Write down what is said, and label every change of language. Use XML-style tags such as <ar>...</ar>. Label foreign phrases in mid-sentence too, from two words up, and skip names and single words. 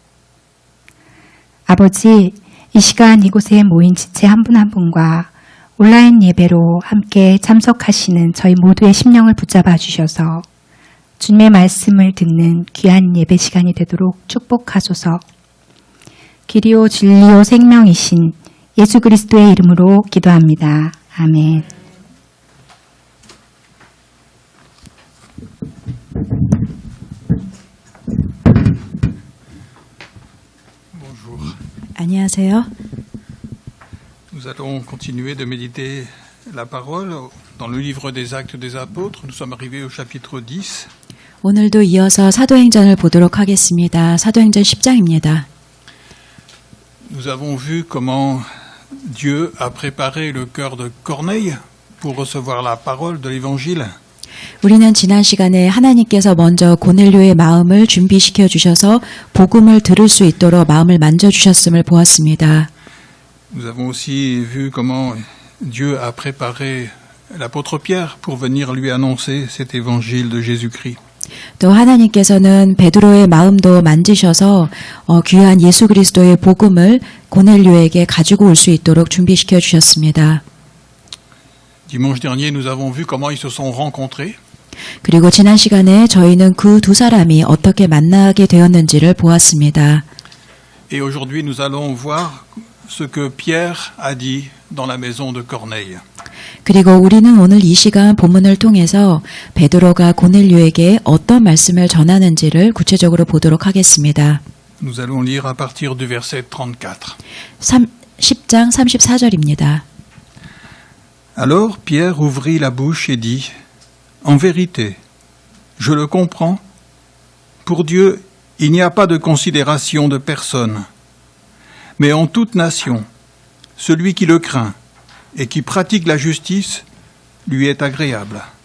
<ko>아버지, 이 시간 이곳에 모인 지체 한 분 한 분과 온라인 예배로 함께 참석하시는 저희 모두의 심령을 붙잡아 주셔서 주님의 말씀을 듣는 귀한 예배 시간이 되도록 축복하소서. 길이요 진리요 생명이신 예수 그리스도의 이름으로 기도합니다. 아멘.</ko> <fr>Bonjour.</fr> <ko>안녕하세요.</ko> <fr>Nous allons continuer de méditer la parole dans le livre des Actes des Apôtres. Nous sommes arrivés au chapitre 10.</fr> <ko>오늘도 이어서 사도행전을 보도록 하겠습니다. 사도행전 10장입니다.</ko> <fr>Nous avons vu comment Dieu a préparé le cœur de Corneille pour recevoir la parole de l'Évangile.</fr> <ko>우리는 지난 시간에 하나님께서 먼저 고넬료의 마음을 준비시켜 주셔서 복음을 들을 수 있도록 마음을 만져주셨음을 보았습니다.</ko> <fr>Nous avons aussi vu comment Dieu a préparé l'apôtre Pierre pour venir lui annoncer cet évangile de Jésus-Christ.</fr> <ko>또 하나님께서는 베드로의 마음도 만지셔서 귀한 예수 그리스도의 복음을 고넬료에게 가지고 올 수 있도록 준비시켜 주셨습니다.</ko> <fr>Dimanche dernier, nous avons vu comment ils se sont rencontrés.</fr> <ko>그리고 지난 시간에 저희는 그 두 사람이 어떻게 만나게 되었는지를 보았습니다.</ko> <fr>Et aujourd'hui, nous allons voir ce que Pierre a dit dans la maison de Corneille.</fr> <ko>그리고 우리는 오늘 이 시간 본문을 통해서 베드로가 고넬료에게 어떤 말씀을 전하는지를 구체적으로 보도록 하겠습니다.</ko> <fr>Nous allons lire à partir du verset 34.</fr> <ko>10장 34절입니다.</ko> <fr>Alors Pierre ouvrit la bouche et dit, « En vérité, je le comprends, pour Dieu, il n'y a pas de considération de personne, mais en toute nation, celui qui le craint et qui pratique la justice lui est agréable.</fr>